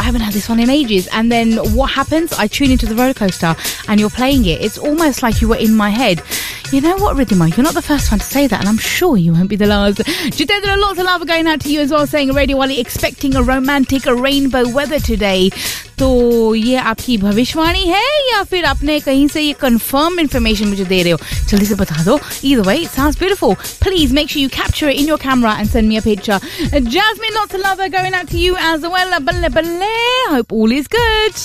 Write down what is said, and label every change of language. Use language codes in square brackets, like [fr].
[en] I haven't had this one in ages. And then what happens? I tune into the roller coaster and you're playing it. It's almost like you were in my head. You know what, Rhythm Eye? You're not the first one to say that and I'm sure you won't be the last. Jitendra, lots of love going out to you as well saying Radio Wally, expecting a romantic rainbow weather today. [hi] तो ये आपकी भविष्यवाणी है या फिर आपने कहीं से ये कंफर्म इन्फॉर्मेशन मुझे दे रहे हो जल्दी से बता दो. [en] Either way, it sounds beautiful. Please make sure you capture it in your camera and send me a picture. Jasmine, lots of love going out to you as well. Bale, bale. Hope all is good.